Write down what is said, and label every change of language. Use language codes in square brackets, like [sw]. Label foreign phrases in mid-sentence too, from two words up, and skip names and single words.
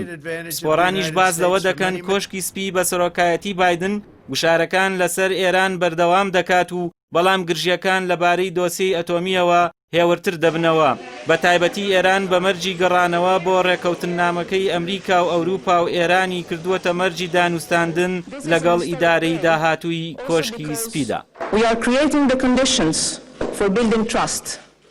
[ckb] سپۆرانیش باز لەوە دەکەن کۆشکی سپی بە سەرۆکایەتی بایدن وشارەکان لەسەر ئێران بەردەوام دەکات و بەڵام گرژیەکان لەبارەی دۆسیەی ئەتۆمیەوە هێورتر دەبنەوە. بە تایبەتی ئێران بە مەرجی گەڕانەوە بۆ ڕێکەوتنامەکەی ئەمریکا و ئەوروپا و ئێرانی کردووەتە مەرجی دانوستاندن لەگەڵ ئیدارەی داهاتووی کۆشکی سپیدا. [en] We are creating the conditions for building trust.